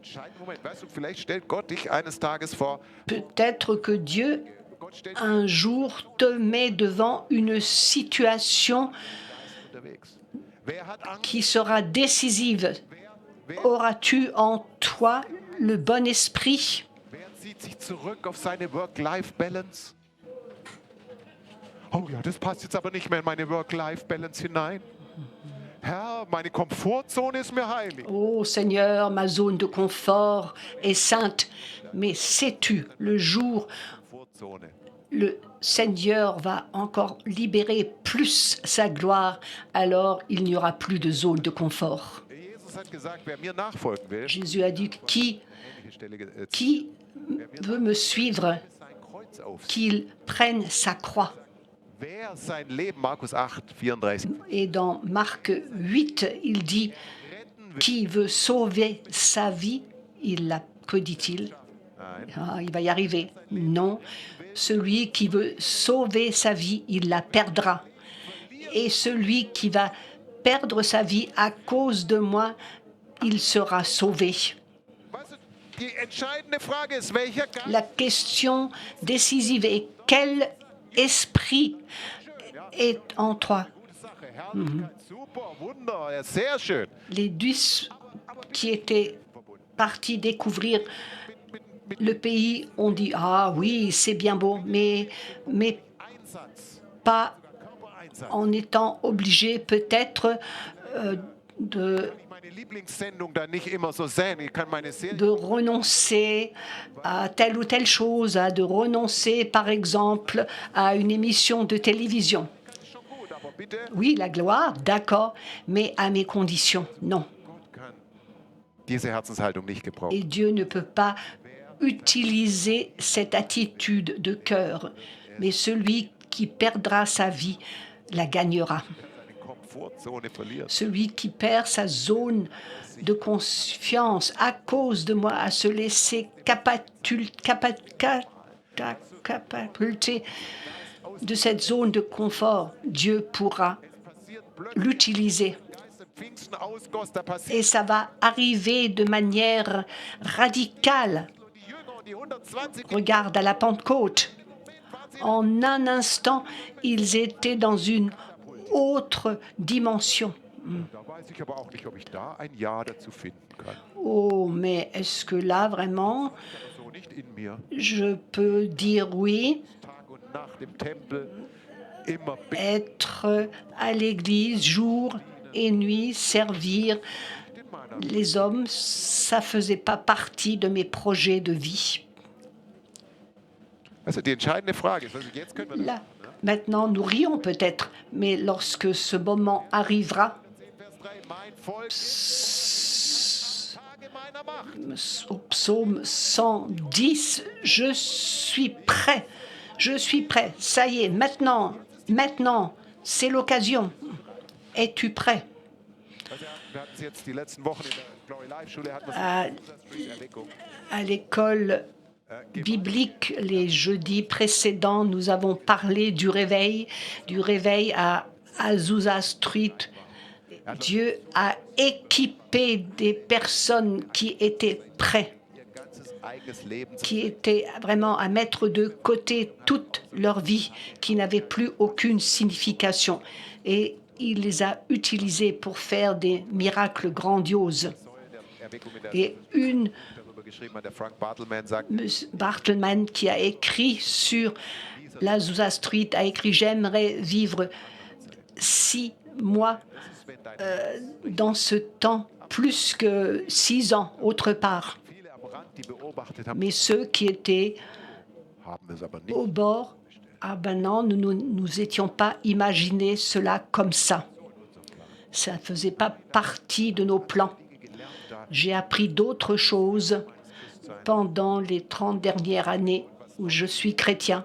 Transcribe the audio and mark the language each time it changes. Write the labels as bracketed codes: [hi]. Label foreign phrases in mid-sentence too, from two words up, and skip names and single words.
[fr] Peut-être que Dieu, un jour, te met devant une situation qui sera décisive. Auras-tu en toi le bon esprit? [de] Oh ja, das passt jetzt aber nicht mehr in meine Work-Life-Balance hinein. Herr, meine Komfortzone ist mir heilig. [fr] Oh Seigneur, ma zone de confort est sainte. Mais sais-tu, le jour, le Seigneur va encore libérer plus sa gloire, alors il n'y aura plus de zone de confort. [de] Jesus hat gesagt, wer mir nachfolgen will, [fr] Jésus a dit, qui [de] ähnliche Stelle [fr] veut me suivre, [de] sein Kreuz auf. [fr] qu'il prenne sa croix. [de] Wer sein Leben, Markus 8, 34, [fr] Et dans Marc 8, il dit, qui veut sauver sa vie, que dit-il? Ah, il va y arriver. Non, celui qui veut sauver sa vie, il la perdra. Et celui qui va perdre sa vie à cause de moi, il sera sauvé. [de] weißt du, die entscheidende Frage ist, welcher Geist [fr] La question décisive est quel esprit est en toi? [de] Sache, Herrlichkeit, super, Wunder, ja, sehr schön. [fr] Les 10 qui étaient partis découvrir le pays ont dit, ah oui, c'est bien beau, mais [de] Einsatz, [fr] pas [de] Körpereinsatz. [fr] en étant obligés peut-être de [de] Ich meine Lieblingssendung dann nicht immer so sehen. Ich kann meine Serie [fr] de renoncer à telle ou telle chose, de renoncer par exemple à une émission de télévision. [de] schon gut, aber bitte, [fr] Oui, la gloire, d'accord, mais à mes conditions, non. [de] Gott kann diese Herzenshaltung nicht gebrauchen. [fr] Et Dieu ne peut pas utiliser cette attitude de cœur, mais celui qui perdra sa vie la gagnera. [de] Seine Komfortzone verliert. [fr] Celui qui perd sa zone de confiance à cause de moi, à se laisser catapulter de cette zone de confort, Dieu pourra [de] Passiert plötzlich, [fr] l'utiliser. [de] als der Pfingsten ausgoss, da passiert [fr] Et ça va arriver de manière radicale. [de] die Jünger und die 120, [fr] Regarde à la Pentecôte. En un instant, ils étaient dans une autre dimension. [de] da weiß ich aber auch nicht, ob ich da ein Ja dazu finden kann. [fr] Oh, mais est-ce que là, vraiment, [de] Aber so nicht in mir. [fr] je peux dire oui, [de] Tag und Nacht im Tempel, immer bitten. [fr] être à l'église jour et nuit, servir [de] in meiner [fr] les hommes, ça faisait pas partie de mes projets de vie. [de] Also die entscheidende Frage ist, also jetzt können wir das [fr] Là, maintenant, nous rions peut-être, mais lorsque ce moment arrivera, [de] sehen, Vers 3, mein Volk Tage meiner Macht. [fr] au psaume 110, je suis prêt, ça y est, maintenant, c'est l'occasion. Es-tu prêt? [de] Also wir hatten es jetzt die letzten Wochen in der Glory Life Schule, hatten wir [fr] À, [de] Erweckung. [fr] à l'école biblique, les jeudis précédents, nous avons parlé du réveil à Azusa Street. Dieu a équipé des personnes qui étaient prêtes, [de] Ihr ganzes eigenes Leben zu [fr] qui étaient vraiment à mettre de côté toute leur vie, qui n'avait plus aucune signification. Et il les a utilisés pour faire des miracles grandioses. [de] Säulen der Erweckung in der [fr] Et une [de] darüber geschrieben hat, der Frank Bartelman sagt, Bartleman, [fr] qui a écrit sur l'Azusa Street, a écrit « J'aimerais vivre 6 mois dans ce temps, plus que 6 ans autre part. [de] viele am Rand, die beobachtet haben, [fr] Mais ceux qui étaient [de] haben es aber nicht. [fr] au bord, ah ben non, nous étions pas imaginé cela comme ça. Ça ne faisait pas partie de nos plans. J'ai appris d'autres choses pendant les 30 dernières années où je suis chrétien.